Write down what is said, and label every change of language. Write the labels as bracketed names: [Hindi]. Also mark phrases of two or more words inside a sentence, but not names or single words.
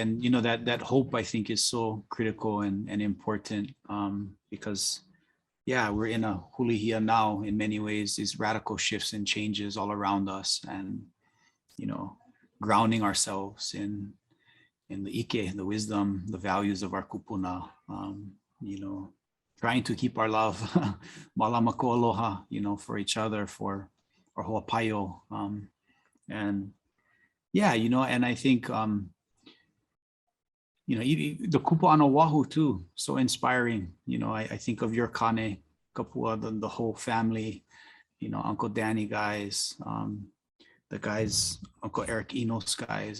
[English] And that hope, I think, is so critical and important because we're in a hulihia now in many ways, these radical shifts and changes all around us, and grounding ourselves in the ike, the wisdom, the values of our kupuna, trying to keep our love [Hawaiian] malama ko aloha, [English] for each other, for our ho'apaio. And and I think, the kupa on Oahu too, so inspiring. I think of your kane, Kapua, the whole family, Uncle Danny guys, the guys, Uncle Eric Enos guys.